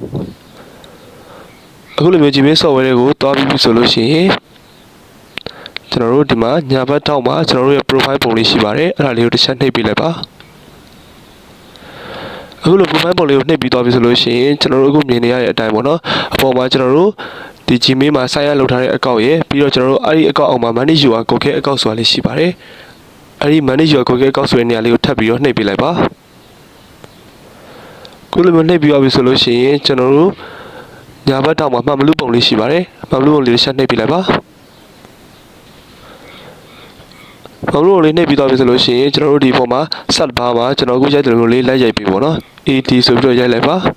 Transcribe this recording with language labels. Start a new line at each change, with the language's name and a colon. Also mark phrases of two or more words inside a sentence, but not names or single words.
Burmese: အခုလိုမျိုး Gmail software တွေကိုတွားပြီးပြီဆိုလို့ရှိရင်ကျွန်တော်တို့ဒီမှာညာဘက်ထောက်မှာကျွန်တော်တို့ရဲ့ profile ပုံလေးရှိပါတယ်အဲ့ဒါလေးကိုတစ်ချက်နှိပ်ပြလိုက်ပါ အခုလို profile ပုံလေးကိုနှိပ်ပြီးသွားပြီဆိုလို့ရှိရင်ကျွန်တော်တို့အခုမြင်နေရတဲ့အတိုင်းပေါ့နော်အပေါ်မှာကျွန်တော်တို့ဒီ Gmail မှာ
English: sign up
Burmese: လုပ်ထားတဲ့အကောင့်ရယ်ပြီးတော့ကျွန်တော်တို့အဲ့ဒီအကောင့်အောက်မှာ
English: manage your Google account
Burmese: ဆိုတာလေးရှိပါတယ်အဲ့ဒီ
English: manage your Google account
Burmese: ဆိုတဲ့နေရာလေးကိုထပ်ပြီးတော့နှိပ်ပြလိုက်ပါ ခုလိုမျိုးနှိပ်ပြီးသွားပြီဆိုလို့ရှိရင်ကျွန်တော်တို့ညာဘက်ထောက်မှာမှတ်မလူပုံလေးရှိပါတယ်မှတ်မလူပုံလေးတစ်ချက်နှိပ်ပြလိုက်ပါဘာလို့လေးနှိပ်ပြီးသွားပြီဆိုလို့ရှိရင်ကျွန်တော်တို့ဒီပုံမှာ
English: search bar
Burmese: မှာကျွန်တော်အခုရိုက်တယ်လို့လေးလိုက်ရိုက်ပြီပေါ့နော် AD ဆိုပြီးတော့ရိုက်လိုက်ပါ